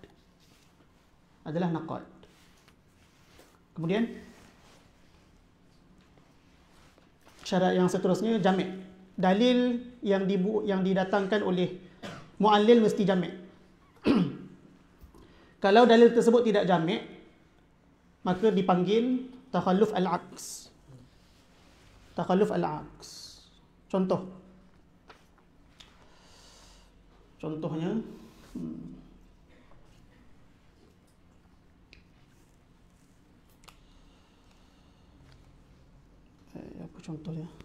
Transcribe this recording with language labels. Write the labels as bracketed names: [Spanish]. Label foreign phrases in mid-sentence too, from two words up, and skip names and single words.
[Malay] Kemudian syarat yang seterusnya jami'. Dalil yang didatangkan oleh muallil mesti jami'. Kalau dalil tersebut tidak jami', maka dipanggil [Arabic] تخلف العكس. تخلف العكس. [Malay] Contohnya apa contohnya?